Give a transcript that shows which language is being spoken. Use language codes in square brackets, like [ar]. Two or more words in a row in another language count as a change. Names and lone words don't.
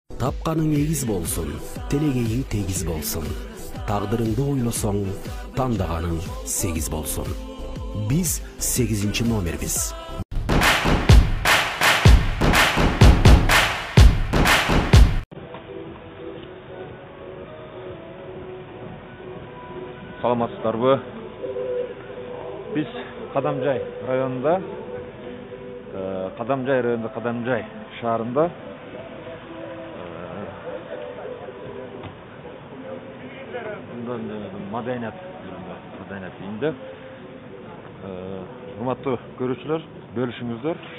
[kk] Тапқаның егіз болсын, телегейің тегіз болсын. Тағдырыңды ойласаң, таңдағаның 8 болсын. Biz 8. номербіз. [ky] Саламатсыздарбы? Biz Кадамжай районунда, Кадамжай шаарында маданият үйүндө урматтуу көрүүчүлөр, бөлүшүңүздөр.